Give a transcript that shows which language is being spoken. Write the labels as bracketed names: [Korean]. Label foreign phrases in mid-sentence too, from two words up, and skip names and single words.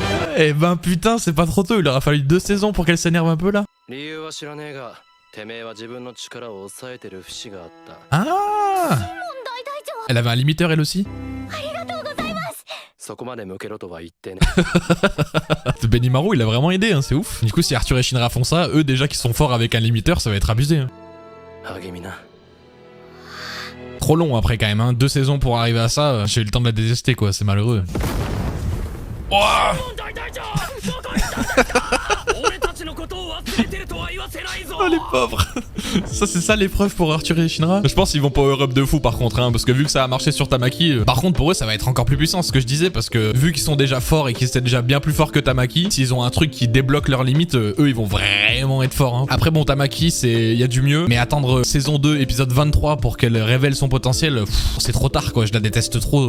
[French] Eh ben putain, c'est pas trop tôt, il aura fallu 2 saisons pour qu'elle s'énerve un peu là. [Japanese] 理由は知らねえがてめえは自分の力を抑えてる節があった Ah 大隊長 [French] Elle avait un limiteur elle aussi. [Japanese] ありがとうございます。そこまで向けろとは言ってね [French] Benimaru il a vraiment aidé, hein, c'est ouf. Du coup si Arthur et Shinra font ça, eux déjà qui sont forts avec un limiteur, ça va être abusé. Hein. [Japanese] 励みな [French] Trop long après quand même, hein. 2 saisons pour arriver à ça, j'ai eu le temps de la détester quoi, c'est malheureux. Ouah [Japanese] 大隊長どこ行ったんですか俺たちのことを忘れてるとは言わせないぞ [French] Oh les pauvres. Ça c'est ça l'épreuve pour Arthur et Shinra. Je pense qu'ils vont [English] power up [French] de fou par contre, hein, parce que vu que ça a marché sur Tamaki, par contre pour eux ça va être encore plus puissant ce que je disais, parce que vu qu'ils sont déjà forts et qu'ils étaient déjà bien plus forts que Tamaki, s'ils ont un truc qui débloque leurs limites, eux ils vont vraiment être forts. Hein. Après bon Tamaki il y a du mieux, mais attendre saison 2 épisode 23 pour qu'elle révèle son potentiel, c'est trop tard quoi, je la déteste trop.